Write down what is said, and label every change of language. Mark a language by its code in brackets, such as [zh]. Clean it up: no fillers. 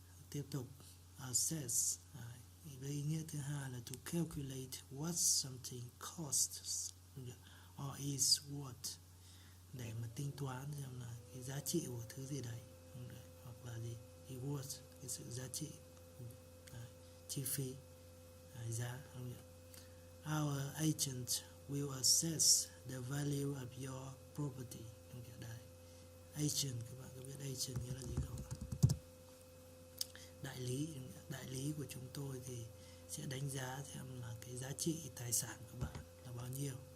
[vi] Tiếp tục assess. Đấy. Với ý nghĩa thứ hai là [en] to calculate what something costs or is worth, [vi] để mà tính toán xem là cái giá trị của thứ gì đấy, hoặc là gì, cái worth, cái sự giá trị, đấy, chi phí, giá. [en] Our agent will assess the value of your property. [vi] Đấy. Agent, các bạn có biết agent nghĩa là gì không? Đại lý của chúng tôi thì sẽ đánh giá xem là cái giá trị tài sản của bạn là bao nhiêu.